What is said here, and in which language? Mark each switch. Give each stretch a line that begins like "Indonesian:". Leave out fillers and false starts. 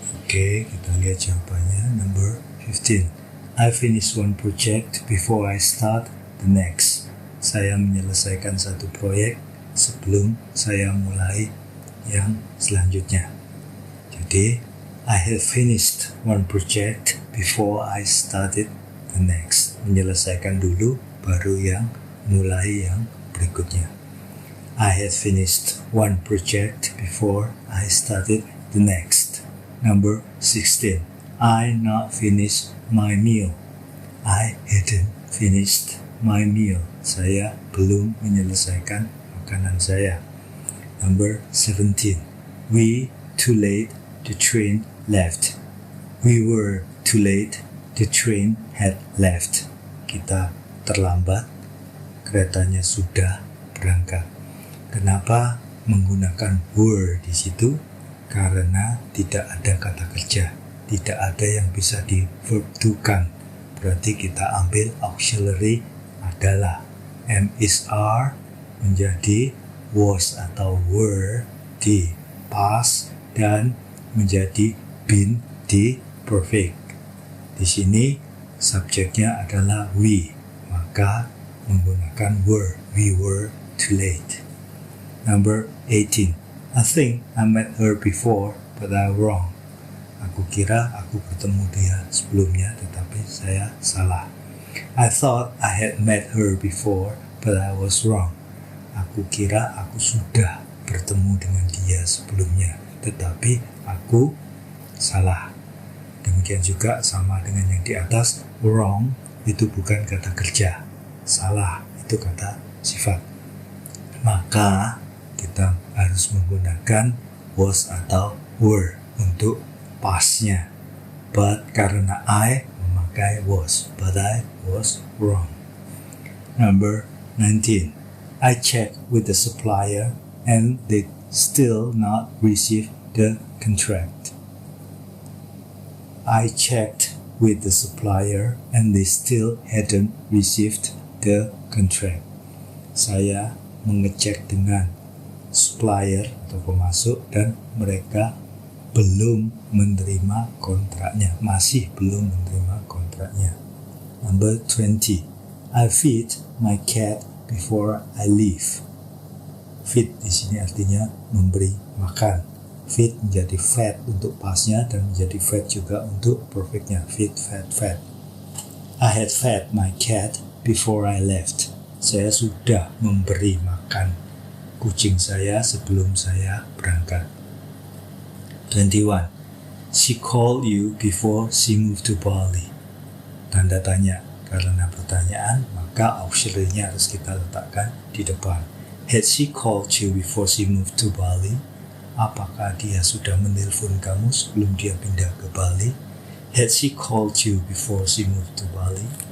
Indonesian: Oke, kita lihat jawabannya.
English: Number 15. I finish one project before I start the next.
Indonesian: Saya menyelesaikan satu proyek sebelum saya mulai yang selanjutnya.
English: Jadi, I have finished one project before I started the next.
Indonesian: Menyelesaikan dulu, baru yang mulai yang berikutnya.
English: I had finished one project before I started the next. Number 16. I not finished my meal. I hadn't finished my meal.
Indonesian: Saya belum menyelesaikan makanan saya.
English: Number 17. We too late, the train left. We were too late, the train had left.
Indonesian: Kita terlambat, keretanya sudah berangkat. Kenapa menggunakan were di situ? Karena tidak ada kata kerja, tidak ada yang bisa di verb to-kan. Berarti kita ambil auxiliary adalah am is are menjadi was atau were di past dan menjadi been di perfect. Di sini subjeknya adalah we, maka menggunakan were.
English: We were too late. Number 18. I think I met her before, but I wrong.
Indonesian: Aku kira aku bertemu dia sebelumnya, tetapi saya salah.
English: I thought I had met her before, but I was wrong.
Indonesian: Aku kira aku sudah bertemu dengan dia sebelumnya, tetapi aku salah. Demikian juga sama dengan yang di atas, wrong itu bukan kata kerja, salah itu kata sifat. Maka kita harus menggunakan was atau were untuk pastnya.
English: But
Indonesian: karena
English: I
Indonesian: memakai
English: was, but I was wrong. Number 19. I checked with the supplier and they still not receive the contract. I checked with the supplier and they still hadn't received the contract.
Indonesian: Saya mengecek dengan supplier atau pemasok dan mereka belum menerima kontraknya, masih belum menerima kontraknya.
English: Number 20. I feed my cat before I leave.
Indonesian: Feed di sini artinya memberi makan. Feed menjadi fed untuk pasnya dan menjadi fed juga untuk perfectnya.
English: Feed, fed, fed. I had fed my cat before I left.
Indonesian: Saya sudah memberi makan kucing saya sebelum saya berangkat.
English: 21. She called you before she moved to Bali.
Indonesian: Tanda tanya, karena pertanyaan, maka auxiliary-nya harus kita letakkan di depan.
English: Had she called you before she moved to Bali?
Indonesian: Apakah dia sudah menelpon kamu sebelum dia pindah ke Bali?
English: Had she called you before she moved to Bali?